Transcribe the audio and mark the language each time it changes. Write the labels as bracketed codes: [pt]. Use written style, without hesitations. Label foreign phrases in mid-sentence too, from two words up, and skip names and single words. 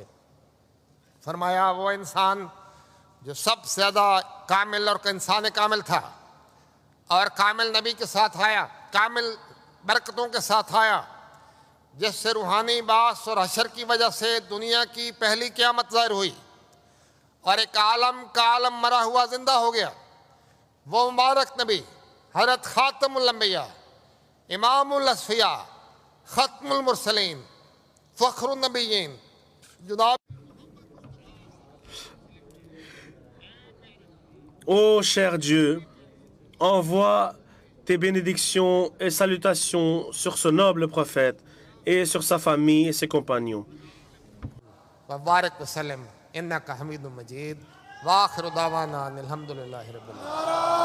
[ur] فرمایا وہ انسان جو سب سے زیادہ کامل اور انسان کامل تھا اور کامل نبی کے ساتھ آیا, کامل برکتوں کے ساتھ آیا, جس سے روحانی باعث اور حشر کی وجہ سے دنیا کی پہلی قیامت ظاہر ہوئی اور ایک عالم کا عالم مرا ہوا زندہ ہو گیا. وہ مبارک نبی حضرت خاتم الانبیاء, امام الاصفیاء, ختم المرسلین, فخر النبیین جناب. [fr] Ô cher Dieu, envoie tes bénédictions et salutations sur ce noble prophète et sur sa famille et ses compagnons. [ar] وبارک وسلم انک حمید مجید واخر دعوانا الحمد للہ رب العالمین.